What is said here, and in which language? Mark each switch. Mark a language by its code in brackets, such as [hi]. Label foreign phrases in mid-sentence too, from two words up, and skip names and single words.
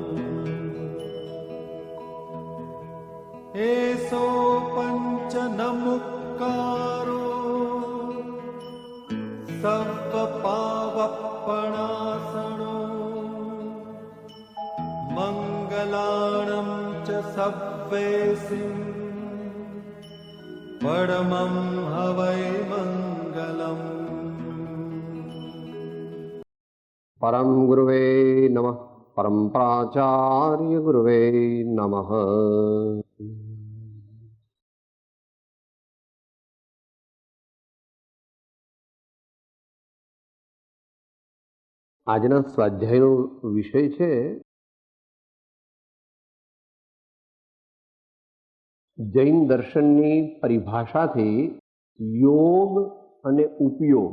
[pra] एसो पंच नमुक्कारो सव्वपावप्पणासनो मंगलाणं च सव्वेसिं परमं हवै मंगलम्। [sa] परम गुरुवे नमः। परम प्राचार्य गुरुवे नमः। [gu] આજના સ્વાધ્યાયનો વિષય છે જૈન દર્શનની પરિભાષાથી યોગ અને ઉપયોગ.